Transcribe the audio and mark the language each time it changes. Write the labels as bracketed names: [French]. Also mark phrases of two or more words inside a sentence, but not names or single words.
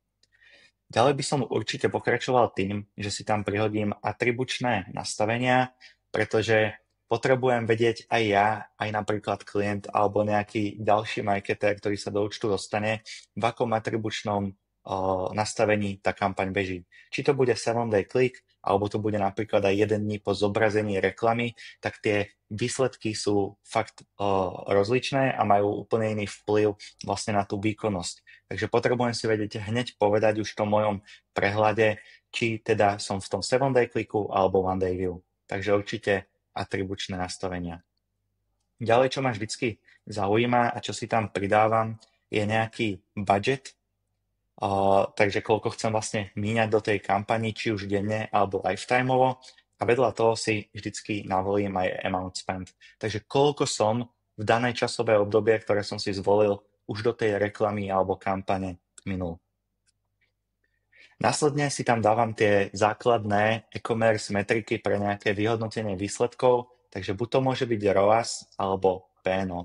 [Slovak] Ďalej by som určite pokračoval tým, že si tam prihodím atribučné nastavenia, pretože potrebujem vedieť aj ja, aj napríklad klient alebo nejaký ďalší marketér, ktorý sa do účtu dostane, v akom atribučnom nastavení tá kampaň beží. Či to bude [English] 7-day click, [Slovak] alebo to bude napríklad aj 1 dní po zobrazení reklamy, tak tie výsledky sú fakt rozličné a majú úplne iný vplyv vlastne na tú výkonnosť. Takže potrebujem si vedieť hneď povedať už v tom mojom prehľade, či teda som v tom [English] 7-day clicku [Slovak] alebo [English] 1-day view. [Slovak] Takže určite atribučné nastavenia. Ďalej, čo ma vždycky zaujíma a čo si tam pridávam, je nejaký budget takže koľko chcem vlastne míňať do tej kampani, či už denne alebo lifetimeovo. A vedľa toho si vždycky navolím aj [English] amount spent. [Slovak] Takže koľko som v danej časové obdobie, ktoré som si zvolil, už do tej reklamy alebo kampane minul. Následne si tam dávam tie základné e-commerce metriky pre nejaké vyhodnotenie výsledkov, takže buď to môže byť ROAS alebo PNO.